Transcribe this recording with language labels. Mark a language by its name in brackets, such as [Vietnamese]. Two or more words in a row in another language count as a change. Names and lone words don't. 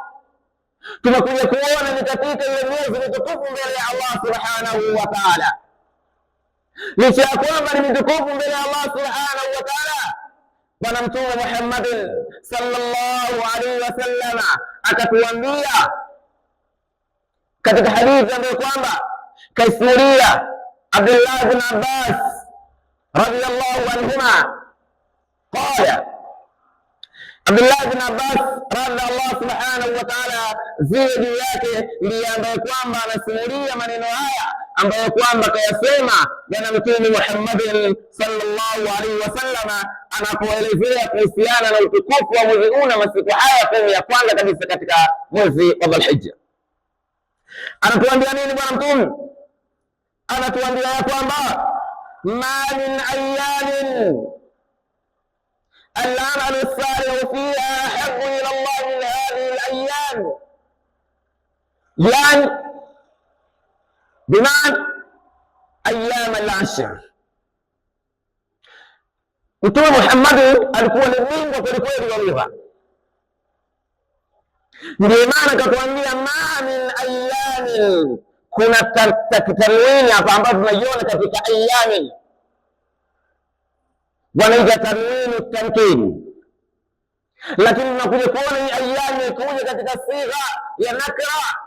[Swahili] Tunakuja kuona ni katika ile miezi mitukufu mbele ya Allah [Arabic] سبحانه وتعالى. [Swahili] Licha ya kwamba ni mitukufu mbele ya Allah [Arabic] سبحانه وتعالى, [Swahili] Bwana Mtume Muhammad [Arabic] صلى الله عليه وسلم [Swahili] akatuambia katika hadithi ambayo kwamba kaisimulia Abdullah ibn Abbas [Arabic] رضي الله عنهما، قال [Swahili] Abdullah ibn Abbas [Arabic] رضي الله سبحانه وتعالى [Swahili] ziwe juu yake, ndiye ambaye kwamba anasimulia maneno haya ambayo kwamba kayasema Bwana Mtume Muhammad [Arabic] صلى الله عليه وسلم [Swahili] anapoelezea kuhusiana na utukufu wa mwezi huu na masiku haya 10 ya kwanza kabisa katika mwezi wa Dhulhijja. Anatuambia nini Bwana Mtume? Anatuambia ya kwamba [Arabic] ما من أيام العمل الصالح فيها أحب إلى الله من هذه الأيام، يعني بمعنى أيام العشر. [Swahili] Mtume Muhammad alikuwa ni mwingi kwelikweli wa lugha, ndio maana akatuambia [Arabic] ما من أيام. [Swahili] Kuna tanwini hapa ambayo tunaiona katika ayamin, wanaita [Arabic] تنوين تمكين, [Swahili] lakini tunakuja kuona hii ayami ikuja katika sigha ya nakra.